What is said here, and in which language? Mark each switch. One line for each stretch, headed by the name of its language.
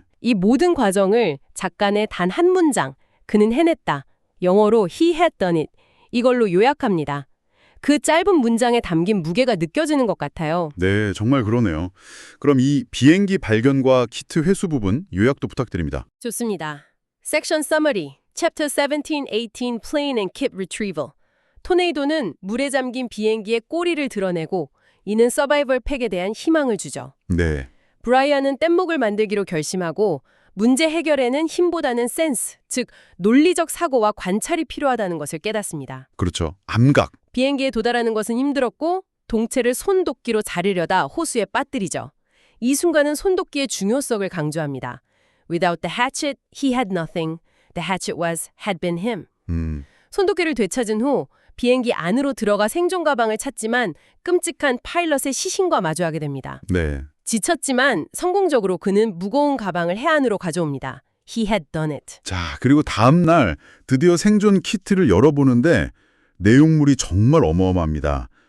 Korean: 이 모든 과정을 작가의 단 한 문장, 그는 해냈다. 영어로
English: he had done it.
Korean: 이걸로 요약합니다. 그 짧은 문장에 담긴 무게가 느껴지는 것 같아요. 네, 정말 그러네요. 그럼 이 비행기 발견과 키트 회수 부분 요약도 부탁드립니다. 좋습니다.
English: Section Summary, Chapter 17, 18, Plane and Kit Retrieval.
Korean: 토네이도는 물에 잠긴 비행기의 꼬리를 드러내고 이는 서바이벌 팩에 대한 희망을 주죠. 네, 브라이언은 뗏목을 만들기로 결심하고 문제 해결에는 힘보다는 센스, 즉 논리적 사고와 관찰이 필요하다는 것을 깨닫습니다. 그렇죠. 암각. 비행기에 도달하는 것은 힘들었고 동체를 손도끼로 자르려다 호수에 빠뜨리죠. 이 순간은 손도끼의 중요성을 강조합니다.
English: Without the hatchet, he had nothing. The hatchet had been him.
Korean: 손도끼를 되찾은 후 비행기 안으로 들어가 생존 가방을 찾지만 끔찍한 파일럿의 시신과 마주하게 됩니다. 네. 지쳤지만 성공적으로 그는 무거운 가방을 해안으로 가져옵니다.
English: He had done it.
Korean: 자, 그리고 다음 날 드디어 생존 키트를 열어보는데 내용물이 정말 어마어마합니다.